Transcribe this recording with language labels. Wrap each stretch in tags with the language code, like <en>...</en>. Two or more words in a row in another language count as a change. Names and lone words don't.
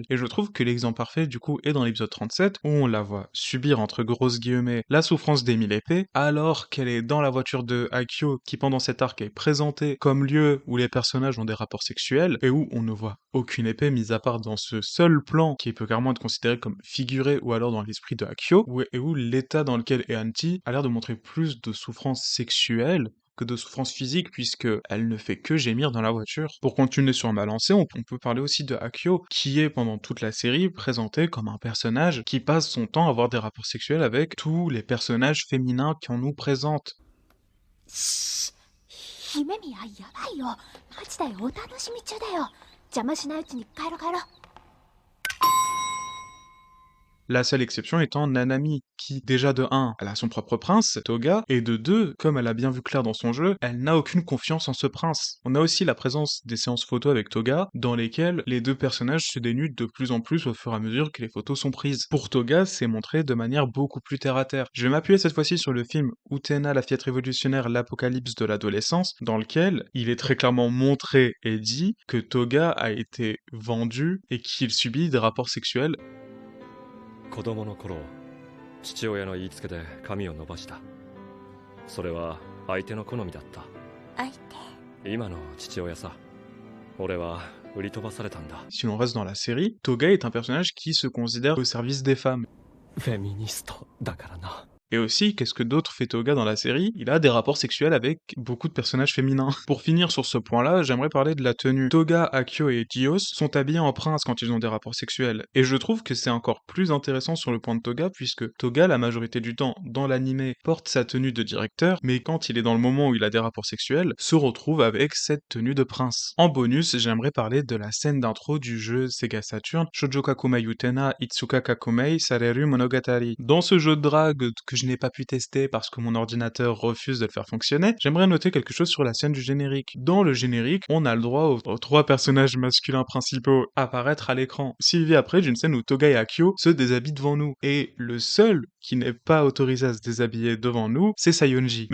<fr>Et je trouve que l'exemple parfait du coup est dans l'épisode 37 où on la voit subir entre grosses guillemets la souffrance des 1000 épées alors qu'elle est dans la voiture de Akio qui pendant cet arc est présentée comme lieu où les personnages ont des rapports sexuels et où on ne voit aucune épée mis à part dans ce seul plan qui peut carrément être considéré comme figuré ou alors dans l'esprit de Akio et où l'état dans lequel est Anti a l'air de montrer plus de souffrance sexuelle que de souffrance physique puisque elle ne fait que gémir dans la voiture. Pour continuer sur ma lancée, on peut parler aussi de Akio qui est pendant toute la série présenté comme un personnage qui passe son temps à avoir des rapports sexuels avec tous les personnages féminins qu'on nous présente.</fr> <ja>姫宮やばいよ。マジだよ、お楽しみ中だよ。邪魔しないうちに帰ろう帰ろう。</ja> <fr>La seule exception étant Nanami, qui déjà de 1, elle a son propre prince, Toga, et de 2, comme elle a bien vu clair dans son jeu, elle n'a aucune confiance en ce prince. On a aussi la présence des séances photos avec Toga, dans lesquelles les deux personnages se dénudent de plus en plus au fur et à mesure que les photos sont prises. Pour Toga, c'est montré de manière beaucoup plus terre-à-terre. Je vais m'appuyer cette fois-ci sur le film Utena, la fillette révolutionnaire, l'apocalypse de l'adolescence, dans lequel il est très clairement montré et dit que Toga a été vendu et qu'il subit des rapports sexuels.</fr> <ja>子供の頃、父親の言いつけで髪を伸ばした。それは相手の好みだった。相手。今の父親さ。俺は売り飛ばされたんだ。</ja> <fr>Si l'on reste dans la série, Toga est un personnage qui se considère au service des femmes.</fr> <ja>フェミニストだからな。</ja> <fr>Et aussi, qu'est-ce que d'autre fait Toga dans la série? Il a des rapports sexuels avec beaucoup de personnages féminins. Pour finir sur ce point-là, j'aimerais parler de la tenue. Toga, Akio et Dios sont habillés en prince quand ils ont des rapports sexuels. Et je trouve que c'est encore plus intéressant sur le point de Toga, puisque Toga, la majorité du temps, dans l'anime, porte sa tenue de directeur, mais quand il est dans le moment où il a des rapports sexuels, se retrouve avec cette tenue de prince. En bonus, j'aimerais parler de la scène d'intro du jeu Sega Saturn, Shoujo Kakumei Utena Itsuka Kakumei Sareru Monogatari. Dans ce jeu de drague que je n'ai pas pu tester parce que mon ordinateur refuse de le faire fonctionner, j'aimerais noter quelque chose sur la scène du générique. Dans le générique, on a le droit aux trois personnages masculins principaux apparaître à l'écran, suivi après d'une scène où Toga et Akio se déshabillent devant nous. Et le seul qui n'est pas autorisé à se déshabiller devant nous, c'est Sayonji.</fr>